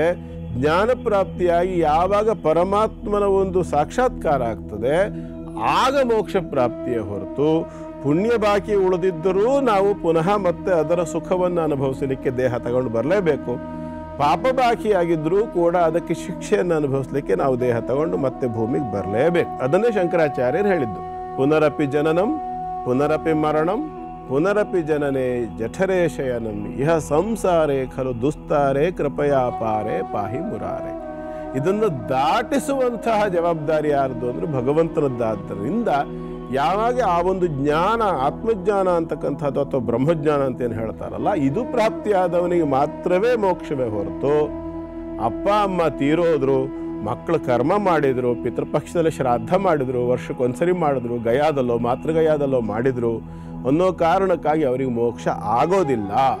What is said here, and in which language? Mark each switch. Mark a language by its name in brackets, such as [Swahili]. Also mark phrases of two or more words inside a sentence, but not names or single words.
[Kannada] ಜ್ಞಾನ ಪ್ರಾಪ್ತಿಯಾಗಿ ಯಾವಾಗ ಪರಮಾತ್ಮನ ಒಂದು ಸಾಕ್ಷಾತ್ಕಾರ ಆಗ್ತದೆ, ಆಗ ಮೋಕ್ಷ ಪ್ರಾಪ್ತಿಯ ಹೊರತು ಪುಣ್ಯ ಬಾಕಿ ಉಳಿದಿದ್ದರೂ ನಾವು ಪುನಃ ಮತ್ತೆ ಅದರ ಸುಖವನ್ನು ಅನುಭವಿಸಲಿಕ್ಕೆ ದೇಹ ತಗೊಂಡು ಬರಲೇಬೇಕು. ಪಾಪ ಬಾಕಿಯಾಗಿದ್ರೂ ಕೂಡ ಅದಕ್ಕೆ ಶಿಕ್ಷೆಯನ್ನು ಅನುಭವಿಸಲಿಕ್ಕೆ ನಾವು ದೇಹ ತಗೊಂಡು ಮತ್ತೆ ಭೂಮಿಗೆ ಬರಲೇಬೇಕು. ಅದನ್ನೇ ಶಂಕರಾಚಾರ್ಯರು ಹೇಳಿದ್ದು, [Sanskrit] ಪುನರಪಿ ಜನನಂ ಪುನರಪಿ ಮರಣಂ ಪುನರಪಿ ಜನನೇ ಜಠರೇ ಶಯನಂ ಇಹ ಸಂಸಾರೇ ಖಲು ದುಸ್ತಾರೆ ಕೃಪಯಾ ಪಾರೆ ಪಾಹಿ ಮುರಾರೆ. [Kannada] ಇದನ್ನು ದಾಟಿಸುವಂತಹ ಜವಾಬ್ದಾರಿ ಯಾರ್ದು ಅಂದ್ರೆ ಭಗವಂತನದ್ದಾದ್ದರಿಂದ ಯಾವಾಗ ಆ ಒಂದು ಜ್ಞಾನ, ಆತ್ಮಜ್ಞಾನ ಅಂತಕ್ಕಂಥದ್ದು ಅಥವಾ ಬ್ರಹ್ಮಜ್ಞಾನ ಅಂತ ಏನು ಹೇಳ್ತಾರಲ್ಲ, ಇದು ಪ್ರಾಪ್ತಿಯಾದವನಿಗೆ ಮಾತ್ರವೇ ಮೋಕ್ಷವೇ ಹೊರತು ಅಪ್ಪ ಅಮ್ಮ ತೀರೋದ್ರು, ಮಕ್ಕಳು ಕರ್ಮ ಮಾಡಿದ್ರು, ಪಿತೃಪಕ್ಷದಲ್ಲಿ ಶ್ರಾದ್ದ ಮಾಡಿದ್ರು, ವರ್ಷಕ್ಕೊಂದ್ಸರಿ ಮಾಡಿದ್ರು, ಗಯಾದಲ್ಲೋ ಮಾತೃಗಯಾದಲ್ಲೋ ಮಾಡಿದ್ರು ಅನ್ನೋ ಕಾರಣಕ್ಕಾಗಿ ಅವರಿಗೆ ಮೋಕ್ಷ ಆಗೋದಿಲ್ಲ.